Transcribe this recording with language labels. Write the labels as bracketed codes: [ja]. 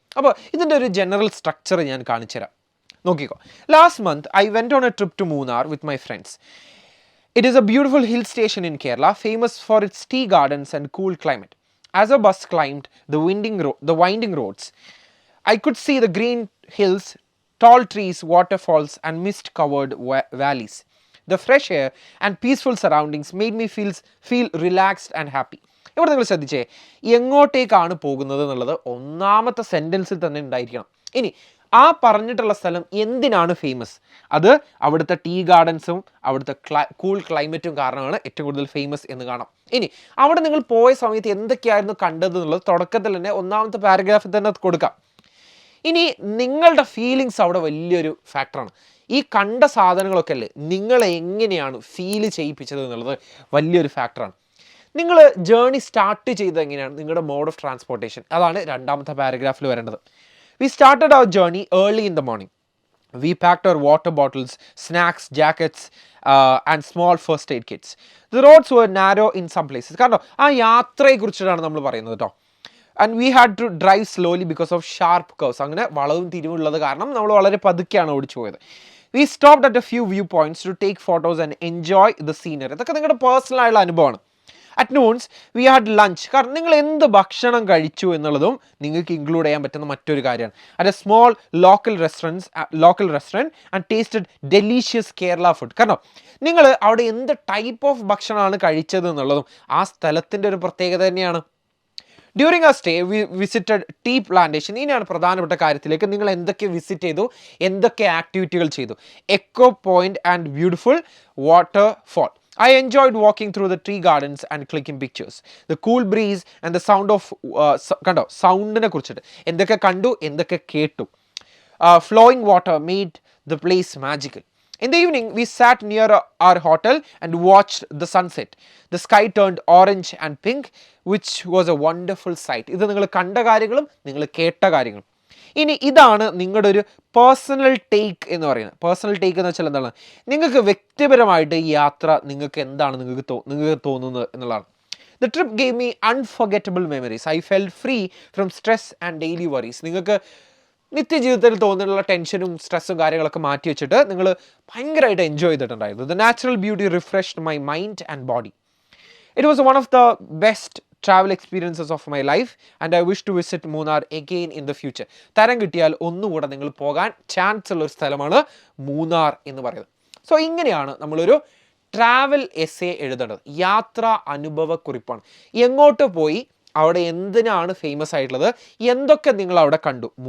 [ml] അപ്പോൾ ഇതിൻ്റെ ഒരു ജനറൽ സ്ട്രക്ചർ ഞാൻ കാണിച്ചു തരാം, നോക്കിക്കോ. [en] Last month I went on a trip to Munnar with my friends. It is a beautiful hill station in Kerala, famous for its tea gardens and cool climate. As a bus climbed the winding roads, I could see the green hills, tall trees, waterfalls, and mist-covered valleys. The fresh air and peaceful surroundings made me feel relaxed and happy. [ml] ഇവിടെ നിങ്ങൾ ശ്രദ്ധിച്ചേ, എങ്ങോട്ടേക്കാണ് പോകുന്നത് എന്നുള്ളത് ഒന്നാമത്തെ സെൻറ്റൻസിൽ തന്നെ ഉണ്ടായിരിക്കണം. ഇനി ആ പറഞ്ഞിട്ടുള്ള സ്ഥലം എന്തിനാണ് ഫേമസ്, അത് അവിടുത്തെ ടീ ഗാർഡൻസും അവിടുത്തെ കൂൾ ക്ലൈമറ്റും കാരണമാണ് ഏറ്റവും കൂടുതൽ ഫേമസ് എന്ന് കാണാം. ഇനി അവിടെ നിങ്ങൾ പോയ സമയത്ത് എന്തൊക്കെയായിരുന്നു കണ്ടത് എന്നുള്ളത് തുടക്കത്തിൽ തന്നെ ഒന്നാമത്തെ പാരഗ്രാഫിൽ തന്നെ കൊടുക്കാം. ഇനി നിങ്ങളുടെ ഫീലിങ്സ് അവിടെ വലിയൊരു ഫാക്ടറാണ്. ഈ കണ്ട സാധനങ്ങളൊക്കെ അല്ലേ നിങ്ങളെ എങ്ങനെയാണ് ഫീൽ ചെയ്യിപ്പിച്ചത് എന്നുള്ളത് വലിയൊരു ഫാക്ടറാണ്. നിങ്ങൾ ജേർണി സ്റ്റാർട്ട് ചെയ്തത് എങ്ങനെയാണ്, നിങ്ങളുടെ മോഡ് ഓഫ് ട്രാൻസ്പോർട്ടേഷൻ, അതാണ് രണ്ടാമത്തെ പാരഗ്രാഫിൽ വരേണ്ടത്. [en] We started our journey early in the morning. We packed our water bottles, snacks, jackets, and small first aid kits. The roads were narrow in some places. [ml] കാരണം ആ യാത്രയെക്കുറിച്ചിട്ടാണ് നമ്മൾ പറയുന്നത് കേട്ടോ. [en] And we had to drive slowly because of sharp curves. [ml] അങ്ങനെ വളവും തിരിവുള്ളത് കാരണം നമ്മൾ വളരെ പതുക്കെയാണ് ഓടിച്ചു പോയത്. [en] We stopped at a few viewpoints to take photos and enjoy the scenery. [ml] ഇതൊക്കെ നിങ്ങളുടെ പേഴ്സണൽ ആയുള്ള അനുഭവമാണ്. [en] At noons, we had lunch. [ml] കാരണം നിങ്ങൾ എന്ത് ഭക്ഷണം കഴിച്ചു എന്നുള്ളതും നിങ്ങൾക്ക് ഇൻക്ലൂഡ് ചെയ്യാൻ പറ്റുന്ന മറ്റൊരു കാര്യമാണ്. [en] At a small local restaurant and tasted delicious Kerala food. [ml] കാരണം നിങ്ങൾ അവിടെ എന്ത് ടൈപ്പ് ഓഫ് ഭക്ഷണമാണ് കഴിച്ചത് എന്നുള്ളതും ആ സ്ഥലത്തിൻ്റെ ഒരു പ്രത്യേകത തന്നെയാണ്. [en] During ആ stay we visited tea plantation. [ml] ഇനിയാണ് പ്രധാനപ്പെട്ട കാര്യത്തിലേക്ക്, നിങ്ങൾ എന്തൊക്കെ വിസിറ്റ് ചെയ്തു, എന്തൊക്കെ ആക്ടിവിറ്റികൾ ചെയ്തു. [en] Echo point and beautiful waterfall. I enjoyed walking through the tree gardens and clicking pictures. The cool breeze and the sound of [ml] കണ്ടോ സൗണ്ടിനെ കുറിച്ചിട്ട് എന്തൊക്കെ കണ്ടു എന്തൊക്കെ കേട്ടു. [en] Flowing water made the place magical. In the evening, we sat near our hotel and watched the sunset. The sky turned orange and pink, which was a wonderful sight. [ml] ഇത് നിങ്ങൾ കണ്ട കാര്യങ്ങളും നിങ്ങൾ കേട്ട കാര്യങ്ങളും. ഇനി ഇതാണ് നിങ്ങളുടെ ഒരു പേഴ്സണൽ ടേക്ക് എന്ന് പറയുന്നത്. പേഴ്സണൽ ടേക്ക് എന്ന് വെച്ചാൽ എന്താണ്, നിങ്ങൾക്ക് വ്യക്തിപരമായിട്ട് ഈ യാത്ര നിങ്ങൾക്ക് എന്താണ് നിങ്ങൾക്ക് തോന്നുന്നത് എന്നുള്ളതാണ്. [en] The trip gave me unforgettable memories. I felt free from stress and daily worries. [ml] നിങ്ങൾക്ക് നിത്യജീവിതത്തിൽ തോന്നിയിട്ടുള്ള ടെൻഷനും സ്ട്രെസ്സും കാര്യങ്ങളൊക്കെ മാറ്റി വെച്ചിട്ട് നിങ്ങൾ ഭയങ്കരമായിട്ട് എൻജോയ് ചെയ്തിട്ടുണ്ടായിരുന്നു. [en] The natural beauty refreshed my mind and body. It was one of the best travel experiences of my life and I wish to visit Munnar again in the future. [ml] തരം കിട്ടിയാൽ ഒന്നുകൂടെ നിങ്ങൾ പോകാൻ ചാൻസ് ഉള്ള ഒരു സ്ഥലമാണ് മൂന്നാർ എന്ന് പറയുന്നത്. സോ ഇങ്ങനെയാണ് നമ്മളൊരു ട്രാവൽ എസ്സേ എഴുതേണ്ടത്. യാത്രാ അനുഭവക്കുറിപ്പാണ്. എങ്ങോട്ട് പോയി, അവിടെ എന്തിനാണ് ഫേമസ് ആയിട്ടുള്ളത്, എന്തൊക്കെ നിങ്ങൾ അവിടെ കണ്ടു.